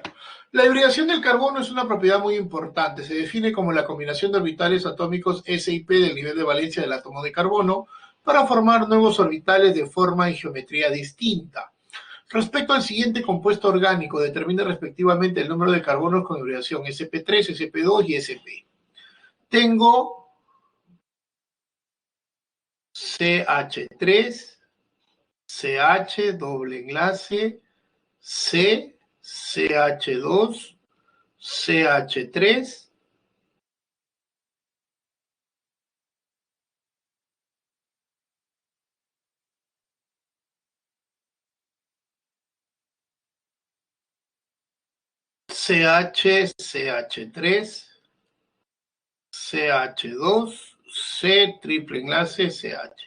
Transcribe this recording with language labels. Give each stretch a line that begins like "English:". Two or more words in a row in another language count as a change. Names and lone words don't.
Spanish: La hibridación del carbono es una propiedad muy importante. Se define como la combinación de orbitales atómicos S y P del nivel de valencia del átomo de carbono para formar nuevos orbitales de forma y geometría distinta. Respecto al siguiente compuesto orgánico, determine respectivamente el número de carbonos con hibridación sp3, sp2 y sp. Tengo CH3, CH doble enlace, C, CH2, CH3, CH, CH3, CH2, C triple enlace, CH.